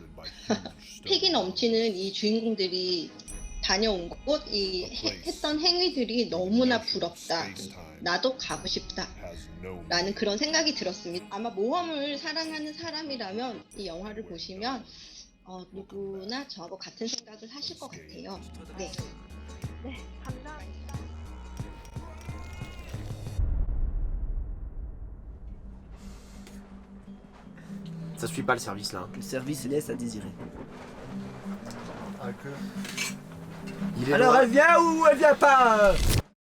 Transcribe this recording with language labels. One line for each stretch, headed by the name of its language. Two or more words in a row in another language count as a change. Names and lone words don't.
Korean: 패기 넘치는 이 주인공들이 다녀온 곳, 했던 행위들이 너무나 부럽다. 나도 가고 싶다. 라는 그런 생각이 들었습니다. 아마 모험을 사랑하는 사람이라면 이 영화를 보시면 누구나 저하고 같은 생각을 하실 것 같아요. 네. 네, 감사합니다.
French: Ça suit pas le service là. Le service laisse à désirer. Ah, que... Il est Alors loin. elle vient ou elle vient pas